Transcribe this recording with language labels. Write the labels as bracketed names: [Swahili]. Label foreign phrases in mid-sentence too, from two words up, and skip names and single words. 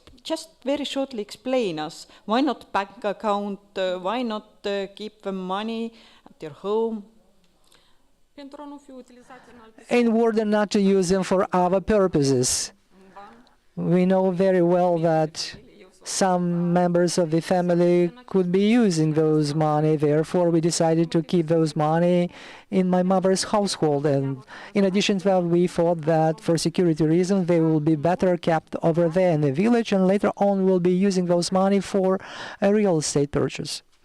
[English] Just very shortly explain us. Why not bank account? Why not keep the money at your home? [Romanian] Pentru a nu fi utilizate în alte [English] In order not to use them for other purposes. We know very well that some members of the family could be using those money. Therefore, we decided to keep those money in my mother's household. And in addition to that, we thought that for security reasons, they will be better kept over there in the village, and later on we'll be using those money for a real estate purchase.